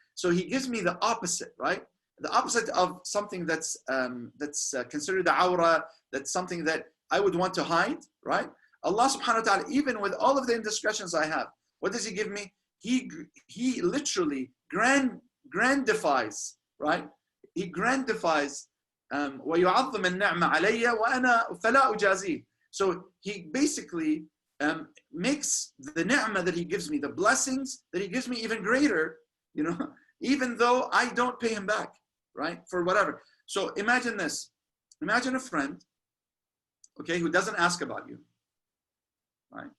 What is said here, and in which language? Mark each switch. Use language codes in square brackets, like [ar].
[en] So he gives me the opposite, right? The opposite of something that's considered a awra, that's something that I would want to hide, right? Allah subhanahu wa ta'ala, even with all of the indiscretions I have, what does He give me? He literally grandifies, right? He grandifies [ar] وَيُعَظِّمُ النِّعْمَ عَلَيَّ وَأَنَا فَلَا أُجَازِي. [en] So He basically makes the ni'mah that He gives me, the blessings that He gives me even greater, you know, even though I don't pay Him back, right? For whatever. So imagine this. Imagine a friend, okay, who doesn't ask about you, right?